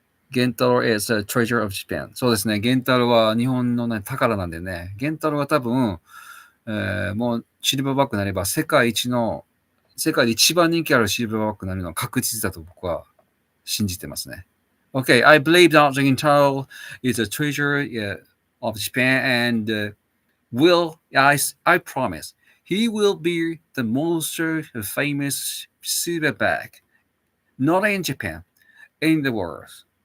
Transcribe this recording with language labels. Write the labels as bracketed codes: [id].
[en] 源太郎 is a treasure of Japan. [ja] そうですね。源太郎は日本の、ね、宝なんでね。源太郎は多分、もうシルバーバッグになれば世界で一番人気あるシルバーバッグになるのは確実だと僕は信じてますね。 [en] Okay, I believe that Gintaro is a treasure of Japan and I promise, he will be the most famous silver bag, not in Japan, in the world.